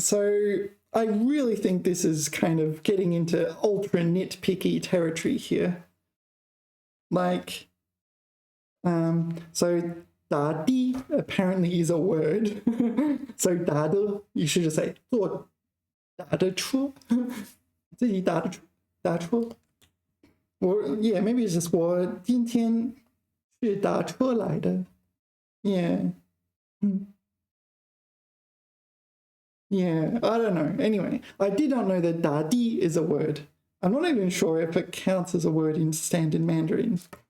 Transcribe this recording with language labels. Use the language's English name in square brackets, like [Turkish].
[English] So I really think this is kind of getting into ultra nitpicky territory here. Like, so 打的 apparently is a word. So 打的 you should just say [Chinese] 做打的车，自己打的车，打车。 [English] Or yeah, maybe it's just [Chinese] 我今天是打车来的。 [English] Yeah. Yeah, I don't know. Anyway, I did not know that 打的 is a word. I'm not even sure if it counts as a word in standard Mandarin.